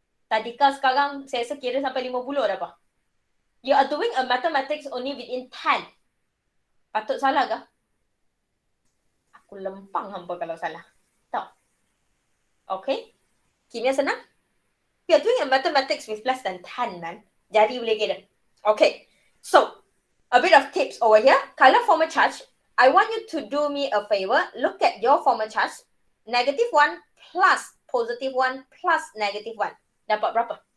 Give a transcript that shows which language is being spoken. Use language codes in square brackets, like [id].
[ms] Tadika sekarang saya rasa kira sampai 50 dah apa? [en] You are doing a mathematics only within 10. [ms] Patut salah ke? Aku lempang hampa kalau salah. Tahu? Okay? Kimia senang? [en] We are doing a mathematics with less than 10, man. [ms] Jadi boleh kira. [en] Okay. So, a bit of tips over here. Kalau formal charge, I want you to do me a favor. Look at your formal charge. Negative 1 plus positive 1 plus negative 1. [ms] Dapat berapa?